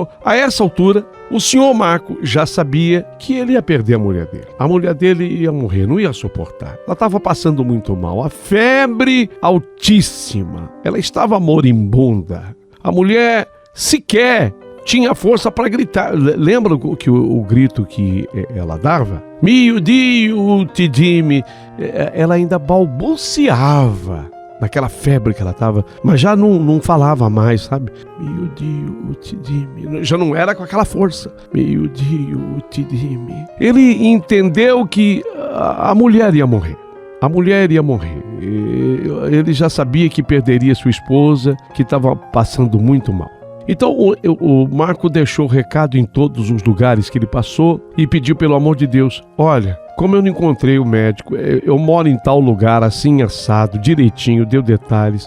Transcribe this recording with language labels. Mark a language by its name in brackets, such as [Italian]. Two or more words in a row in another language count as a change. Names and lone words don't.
[Portuguese] A essa altura, o senhor Marco já sabia que ele ia perder a mulher dele. A mulher dele ia morrer, não ia suportar. Ela estava passando muito mal, a febre altíssima. Ela estava moribunda. A mulher sequer tinha força para gritar. Lembra que o grito que ela dava? [Italian] Mio Dio, ti dimmi. [Portuguese] Ela ainda balbuciava naquela febre que ela estava, mas já não falava mais, sabe? [Italian] Mio Dio, ti dimmi. [Portuguese] Já não era com aquela força. [Italian] Mio Dio, ti dimmi. [Portuguese] Ele entendeu que a mulher ia morrer. A mulher ia morrer. Ele já sabia que perderia sua esposa, que estava passando muito mal. Então o Marco deixou recado em todos os lugares que ele passou e pediu, pelo amor de Deus, olha, como eu não encontrei o médico, eu moro em tal lugar, assim assado, direitinho, deu detalhes.